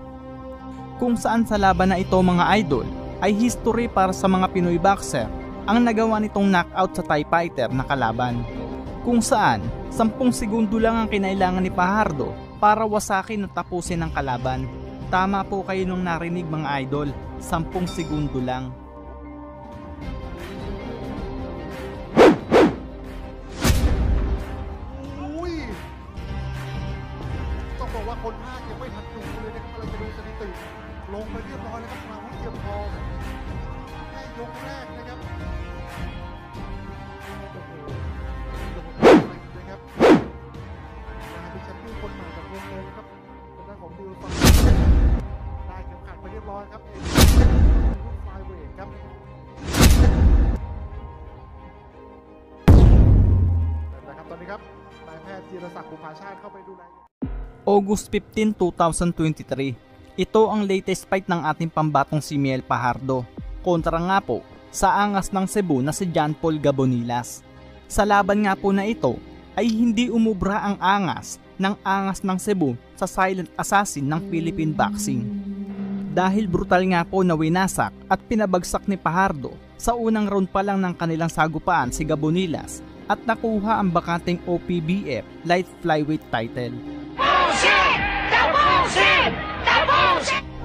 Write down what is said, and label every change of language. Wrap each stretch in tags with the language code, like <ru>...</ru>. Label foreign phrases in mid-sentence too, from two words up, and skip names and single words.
<tl>Kung saan sa laban na ito mga idol ay history para sa mga Pinoy boxer ang nagawa nitong knockout sa</tl> <en>Thai fighter</en> <tl>na kalaban. Kung saan 10 segundo lang ang kinailangan ni Fajardo para wasakin at tapusin ang kalaban. Tama po kayo nung narinig mga idol, 10 segundo lang.</tl> <th>อุ้ยต้องบอกว่าคนภาคยังไม่ทันดูเลยนะครับกำลังจะดูสถิติลงไปเรียบร้อยแล้วครับมาวุฒิเทียมทองแค่ยกแรกนะครับ โอ้โหนะครับมาเป็นแชมป์เปี้ยนคนใหม่แบบงงๆครับทางด้านของดิวฟังได้เข็มขัดไปเรียบร้อยครับรุ่นไฟเวทครับนะครับตอนนี้ครับนายแพทย์จีรศักดิ์บุภาชาติเข้าไปดูแล</th> <en>August 15, 2023.</en> <tl>Ito ang</tl> <en>latest fight</en> <tl>ng ating pambatong si Miel Fajardo kontra nga po sa angas ng Cebu na si John Paul Gabonilas. Sa laban nga po na ito ay hindi umubra ang angas ng Cebu sa</tl> <en>silent assassin</en> <tl>ng</tl> <en>Philippine boxing.</en> <tl>Dahil brutal nga po na winasak at pinabagsak ni Fajardo sa unang round pa lang ng kanilang sagupaan si Gabonilas at nakuha ang bakanteng OPBF</tl> <en>light flyweight title. Bullshit! The bullshit! The bullshit!</en>